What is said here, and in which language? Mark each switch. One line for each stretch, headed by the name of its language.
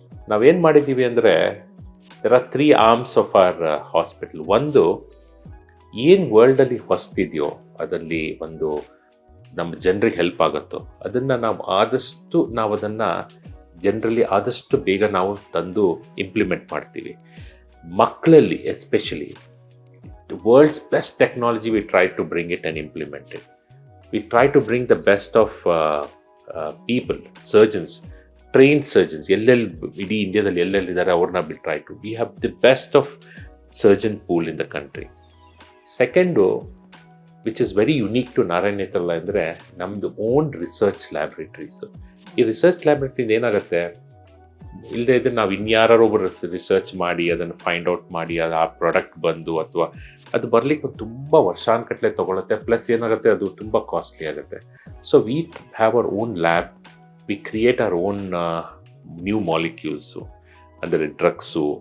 Kannada: ನಾವೇನು ಮಾಡಿದ್ದೀವಿ ಅಂದರೆ,
English: There are 3 arms of our hospital.
Kannada: ಒಂದು, ಏನು ವರ್ಲ್ಡಲ್ಲಿ ಹೊಸ್ತಿದೆಯೋ ಅದರಲ್ಲಿ ಒಂದು ನಮ್ಮ ಜನರಿಗೆ ಹೆಲ್ಪ್ ಆಗುತ್ತೋ ಅದನ್ನು ನಾವು ಅದನ್ನು ಜನರಲ್ಲಿ ಆದಷ್ಟು ಬೇಗ ನಾವು ತಂದು ಇಂಪ್ಲಿಮೆಂಟ್ ಮಾಡ್ತೀವಿ. ಮಕ್ಕಳಲ್ಲಿ
English: Especially the world's best technology, we try to bring it and implement it. We try to bring the best of people, surgeons, trained surgeons.
Kannada: Idi India dalli ellelidare avarna
English: we try to. We have the best of surgeon pool in the country. Second, which is very unique to Narayana Nethralaya
Kannada: andre namdu
English: own research laboratories.
Kannada: ಈ research laboratory ಏನಾಗುತ್ತೆ, ಇಲ್ಲದೆ ಇದ್ರೆ ನಾವು ಇನ್ಯಾರೋ ಒಬ್ಬರು research ಮಾಡಿ ಅದನ್ನು find out ಮಾಡಿ ಅದು ಆ ಪ್ರಾಡಕ್ಟ್ ಬಂದು ಅಥವಾ ಅದು ಬರಲಿಕ್ಕೆ ತುಂಬ ವರ್ಷಾನುಗಟ್ಟಲೆ ತೊಗೊಳುತ್ತೆ. ಪ್ಲಸ್ ಏನಾಗುತ್ತೆ, ಅದು ತುಂಬ ಕಾಸ್ಟ್ಲಿ ಆಗುತ್ತೆ.
English: So we have our own lab, we create our own new molecules, ಅಂದರೆ drugs.